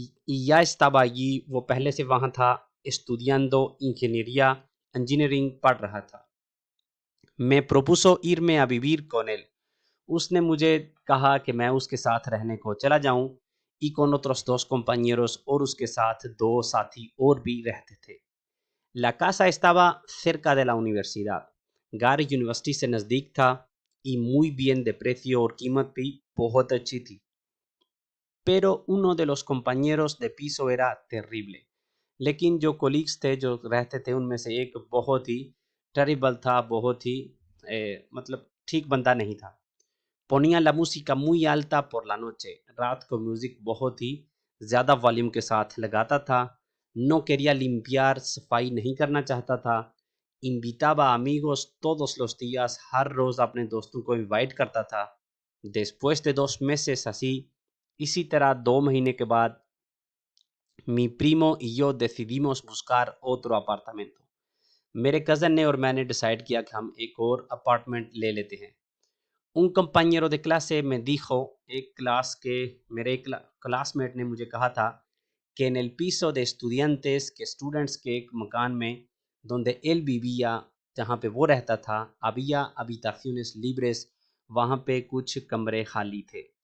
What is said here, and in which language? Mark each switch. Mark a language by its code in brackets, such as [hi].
[es] या estaba allí, [hi] वो पहले से वहाँ था। [es] estudiando ingeniería, [hi] इंजीनियरिंग पढ़ रहा था। [es] me propuso irme a vivir con él, [hi] उसने मुझे कहा कि मैं उसके साथ रहने को चला जाऊं। [es] y con otros dos compañeros, [hi] और उसके साथ 2 साथी और भी रहते थे। [es] La casa estaba cerca de la universidad, [hi] घर यूनिवर्सिटी से नज़दीक था। [es] y muy bien de precio [hi] और कीमत भी बहुत अच्छी थी। [es] Pero uno de los compañeros de piso era terrible। [hi] लेकिन जो कोलीग्स थे जो रहते थे उनमें से एक बहुत ही टेरिबल था, बहुत ही मतलब ठीक बंदा नहीं था। [es] Ponía la música muy alta por la noche। [hi] रात को म्यूजिक बहुत ही ज़्यादा वॉल्यूम के साथ लगाता था। [es] No quería limpiar, [hi] सफाई नहीं करना चाहता था। [es] Invitaba a amigos todos los días, [hi] हर रोज़ अपने दोस्तों को इनवाइट करता था। [es] Después de 2 meses así, [hi] इसी तरह 2 महीने के बाद [es] mi primo y yo decidimos buscar otro apartamento। [hi] मेरे कज़न ने और मैंने डिसाइड किया कि हम एक और अपार्टमेंट ले लेते हैं। [es] Un compañero de clase me dijo, [hi] एक क्लास के मेरे एक क्लासमेट ने मुझे कहा था [es] que en el piso de estudiantes [hi] के स्टूडेंट्स के एक मकान में [es] donde él vivía, [hi] जहाँ पे वो रहता था, [es] había habitaciones libres, [hi] वहाँ पे कुछ कमरे खाली थे।